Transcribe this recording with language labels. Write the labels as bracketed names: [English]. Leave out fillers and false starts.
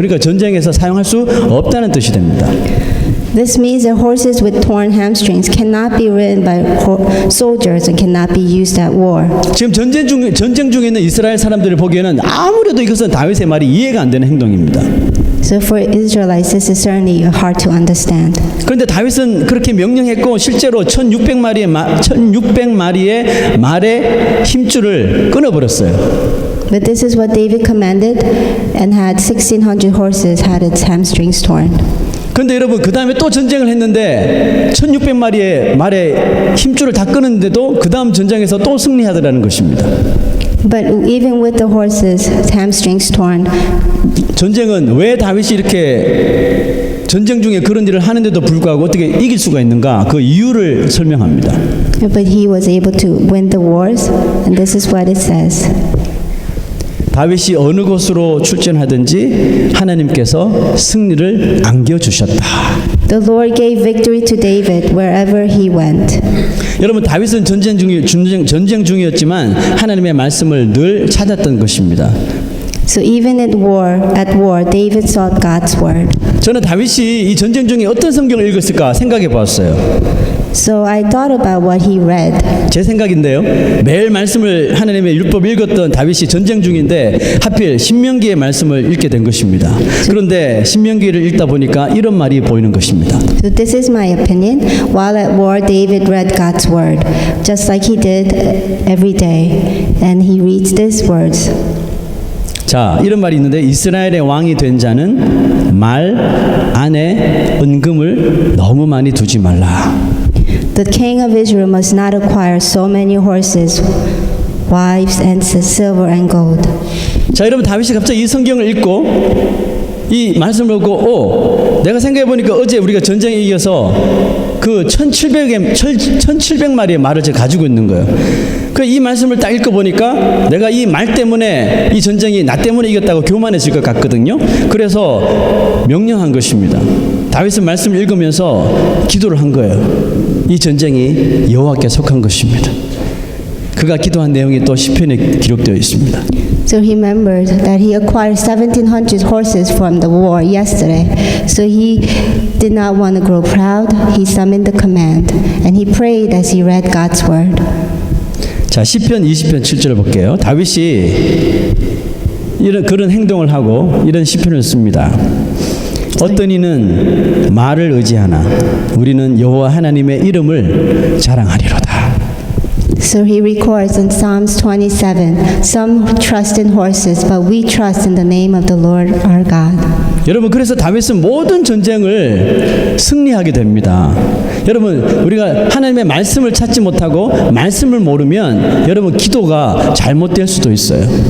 [Korean] 그러니까 전쟁에서 사용할 수 없다는 뜻이 됩니다. [English] This means that horses with torn hamstrings cannot be ridden by soldiers and cannot be used at war. [Korean] 지금 전쟁 중에 있는 이스라엘 사람들을 보기에는 아무래도 이것은 다윗의 말이 이해가 안 되는 행동입니다. [English] So for Israelites, this is certainly hard to understand. [Korean] 그런데 다윗은 그렇게 명령했고 실제로 1600마리의 말의 힘줄을 끊어버렸어요. [English] But this is what David commanded, and had 1,600 horses had its hamstrings torn. [Korean] 그런데 여러분 그 다음에 또 전쟁을 했는데 1600마리의 말의 힘줄을 다 끊었는데도 그 다음 전쟁에서 또 승리하더라는 것입니다. [English] But even with the horses' hamstrings torn, [Korean] 전쟁은 왜 다윗이 이렇게 전쟁 중에 그런 일을 하는데도 불구하고 어떻게 이길 수가 있는가? 그 이유를 설명합니다. [English] but he was able to win the wars, and this is what it says. [Korean] 다윗이 어느 곳으로 출전하든지 하나님께서 승리를 안겨주셨다. [English] The Lord gave victory to David wherever he went. [Korean] 여러분 다윗은 전쟁 중이었지만 하나님의 말씀을 늘 찾았던 것입니다. [English] So even at war, David sought God's word. [Korean] 저는 다윗이 이 전쟁 중에 어떤 성경을 읽었을까 생각해 보았어요. [English] So I thought about what he read. [Korean] 제 생각인데요. 매일 말씀을 하나님의 율법 읽었던 다윗이 전쟁 중인데 하필 신명기의 말씀을 읽게 된 것입니다. 그런데 신명기를 읽다 보니까 이런 말이 보이는 것입니다. [English] So this is my opinion. While at war, David read God's word, just like he did every day. And he reads these words. [Korean] 자, 이런 말이 있는데 이스라엘의 왕이 된 자는 말 안에 은금을 너무 많이 두지 말라. [English] The king of Israel must not acquire so many horses, wives, and silver and gold. [Korean] 자, 여러분 다윗이 갑자기 이 성경을 읽고 이 말씀을 보고 내가 생각해 보니까 어제 우리가 전쟁에 이겨서 그 1700마리의 말을 제가 가지고 있는 거예요. 그 이 말씀을 딱 읽어 보니까 내가 이 말 때문에 이 전쟁이 나 때문에 이겼다고 교만해질 것 같거든요. 그래서 명령한 것입니다. 다윗은 말씀을 읽으면서 기도를 한 거예요. 이 전쟁이 여호와께 속한 것입니다. 그가 기도한 내용이 또 시편에 기록되어 있습니다. [English] So he remembered that he acquired 1,700 horses from the war yesterday. So he did not want to grow proud. He summoned the command, and he prayed as he read God's word. [Korean] 자, 시편 20편 7절을 볼게요. 다윗이 그런 행동을 하고 이런 시편을 씁니다. 어떤 이는 말을 의지하나 우리는 여호와 하나님의 이름을 자랑하리로다. [English] So he records in Psalms 27, some trust in horses, but we trust in the name of the Lord our God. [Korean] 여러분, 그래서 다윗은 모든 전쟁을 승리하게 됩니다. 여러분, 우리가 하나님의 말씀을 찾지 못하고 말씀을 모르면 여러분 기도가 잘못될 수도 있어요.